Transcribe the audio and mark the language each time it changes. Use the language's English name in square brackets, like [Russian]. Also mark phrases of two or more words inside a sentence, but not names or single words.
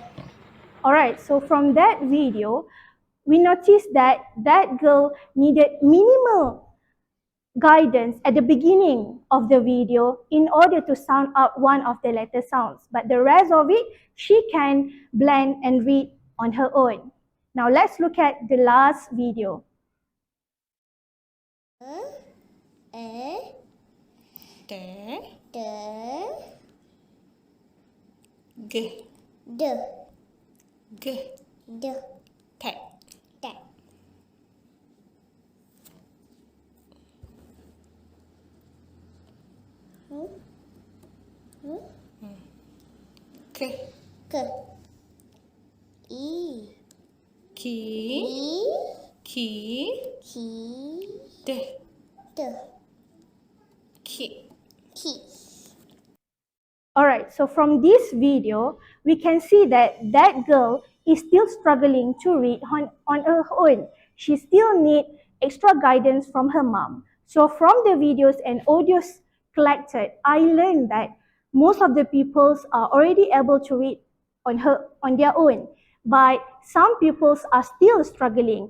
[English] Alright, so from that video, we noticed that that girl needed minimal guidance at the beginning of the video in order to sound out one of the letter sounds. But the rest of it, she can blend and read on her own. Now let's look at the last video. De, G, de, G, de, T, te. K, Ke, i, Ki, Ki, ki, D, de, Ki. ki. Alright, so from this video, we can see that that girl is still struggling to read on her own. She still needs extra guidance from her mom. So from the videos and audios collected, I learned that most of the pupils are already able to read on their own, but some pupils are still struggling.